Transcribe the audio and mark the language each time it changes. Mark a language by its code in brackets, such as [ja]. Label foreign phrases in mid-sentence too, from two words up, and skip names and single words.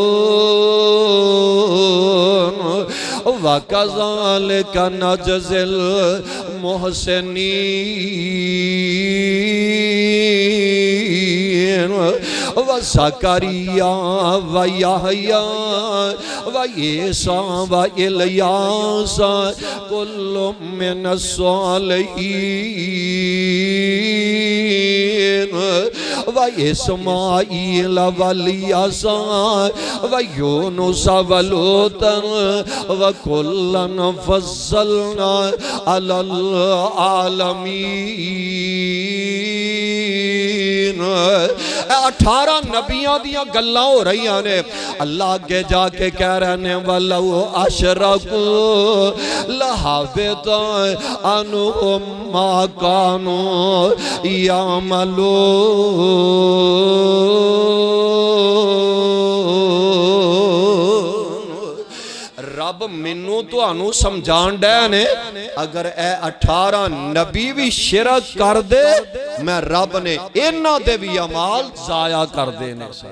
[ar] وكذلك نجزي المحسنين وزكريا ويحيى وعيسى وإلياس كل من الصالحين وإسماعيل واليسع ويونس ولوطا وكلا فضلنا على العالمين. [pa] 18 نبیاں دیاں گلاں ہو رہی نے. اللہ اگے جا کے کہہ رہے نے [ar] ولو أشركوا لحبط عنهم ما كانوا يعملون. [pa] رب مینوں تہانوں سمجھان ڈے نے اگر اے 18 نبی بھی شرک کر دے میں رب نے انہاں دے بھی اعمال ضائع کر دینے.